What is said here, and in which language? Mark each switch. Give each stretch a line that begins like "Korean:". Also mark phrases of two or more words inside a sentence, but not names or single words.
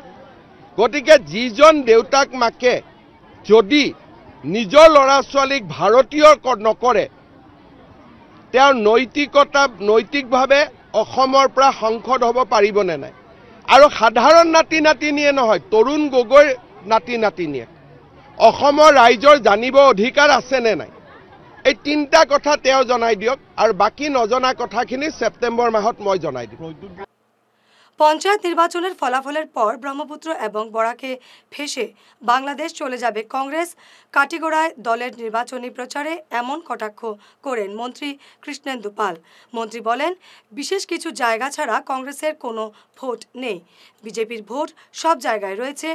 Assamese: গতিকে যিজন দেউতাক মাকে যদি নিজৰ ল'ৰা ছোৱালীক ভাৰতীয় নকৰে, তেওঁৰ নৈতিকভাৱে অসমৰ পৰা সাংসদ হ'ব পাৰিবনে নাই। আৰু সাধাৰণ নাতি নাতিনীয়ে নহয়, তৰুণ গগৈৰ নাতি নাতিনীয়ে অসমৰ ৰাইজৰ জানিব অধিকাৰ আছেনে নাই, এই 3টা কথা তেওঁ জনাই দিয়ক, আৰু বাকী নজনা কথাখিনি সেপ্টেম্বর মাহত মই জনাই দিম।
Bangla: পঞ্চায়েত নির্বাচনের ফলাফলের পর ব্রহ্মপুত্র এবং বরাকে ফেঁসে বাংলাদেশ চলে যাবে কংগ্রেস, কাটিগড়ায় দলের নির্বাচনী প্রচারে এমন কটাক্ষ করেন মন্ত্রী কৃষ্ণেন্দু পাল। মন্ত্রী বলেন, বিশেষ কিছু জায়গা ছাড়া কংগ্রেসের কোনো ভোট নেই, বিজেপির ভোট সব জায়গায় রয়েছে।